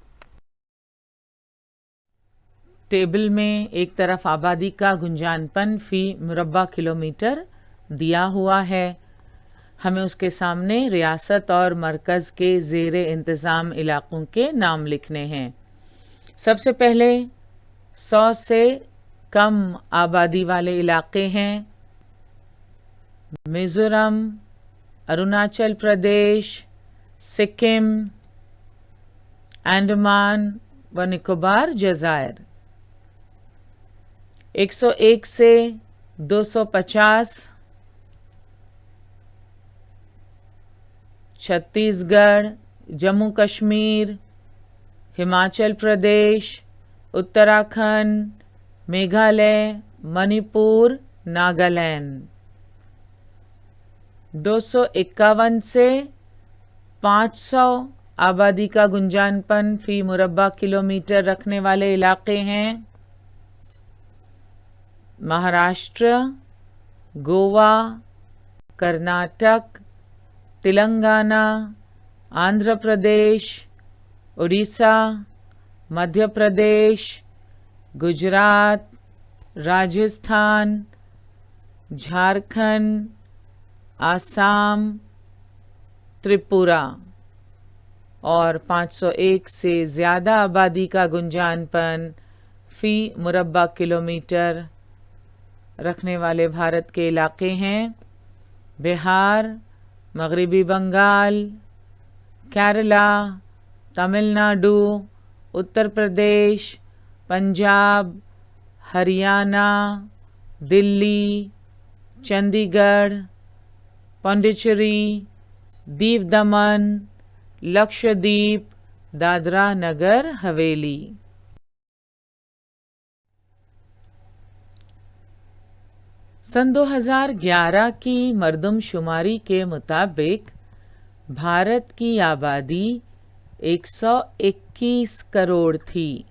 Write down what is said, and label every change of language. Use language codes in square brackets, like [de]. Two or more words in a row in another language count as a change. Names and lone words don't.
[ur] ٹیبل میں ایک طرف آبادی کا گنجان پن فی مربع کلومیٹر دیا ہوا ہے، ہمیں اس کے سامنے ریاست اور مرکز کے زیر انتظام علاقوں کے نام لکھنے ہیں۔ سب سے پہلے 100 سے کم آبادی والے علاقے ہیں میزورم، اروناچل پردیش، سکم، انڈمان و نکوبار جزائر۔ 101 سے 250 چھتیس گڑھ، جموں کشمیر، ہماچل پردیش، اتراکھنڈ، میگھالیہ، منی پور، ناگالینڈ۔ 251 سے 500 آبادی کا گنجان پن فی مربع کلومیٹر رکھنے والے علاقے ہیں مہاراشٹر، گوا، کرناٹک، تلنگانہ، آندھرا پردیش، اڑیسہ، مدھیہ پردیش، گجرات، راجستھان، جھارکھنڈ، آسام، تریپورہ۔ اور 501 سے زیادہ آبادی کا گنجان پن فی مربع کلومیٹر رکھنے والے بھارت کے علاقے ہیں بہار، مغربی بنگال، کیرلا، تمل ناڈو، اتر پردیش، پنجاب، ہریانہ، دلی، چندی گڑھ، پانڈیچری، دیو دمن، لکشدیپ، دادرا نگر حویلی۔ سن 2011 کی مردم شماری کے مطابق بھارت کی آبادی 121 کروڑ تھی۔